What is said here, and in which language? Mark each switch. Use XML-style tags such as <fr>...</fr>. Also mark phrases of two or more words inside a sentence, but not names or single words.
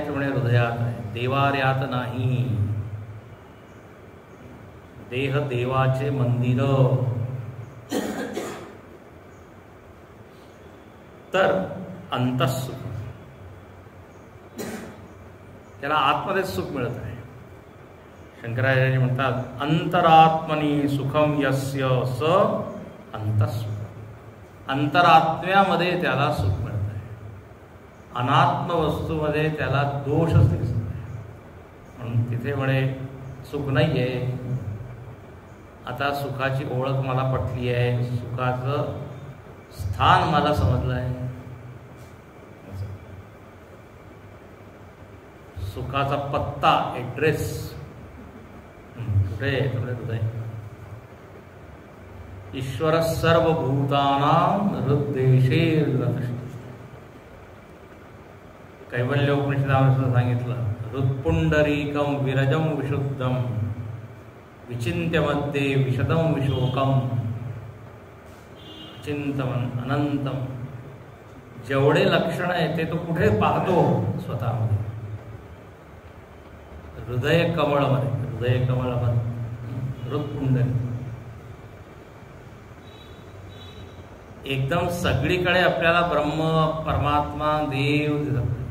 <mr>तर म्हणे हृदयात आहे. देवार्यात नाही. देह देवाचे मंदिर. तर अंतःसुख, त्याला आत्मदेश सुख मिळत आहे. शंकराचार्य म्हणतात</mr> <sa>अंतरात्मनी सुखम यस्य स अंतःसुख.</sa> <mr>अंतरात्म्यामध्ये त्याला सुख मिळत आहे. अनात्म वस्तूमध्ये त्याला दोषच दिसत नाही. म्हणून तिथे म्हणे सुख नाही आहे. आता सुखाची ओळख मला पटली आहे, सुखाचं स्थान मला समजलं आहे. सुखाचा पत्ता, ॲड्रेस कुठे आहे? तुझे हृदय.</mr> <sa>ईश्वर सर्वभूतानां हृद्देशेर्नतिष्ठति.</sa> <mr>कैवल्योपनिषदामध्ये सांगितलं,</mr> <sa>हृत्पुंडरीकं विरजं विशुद्धं विचिन्त्य मध्ये विशदं विशोकं चिंतन अनंतम.</sa> <mr>जेवढे लक्षण आहे ते तो कुठे पाहतो? स्वतःमध्ये, हृदय कमळमध्ये. हृदय कमळामध्ये हृत्पुंडरी एकदम सगळीकडे आपल्याला ब्रह्म, परमात्मा, देव दिसत.</mr>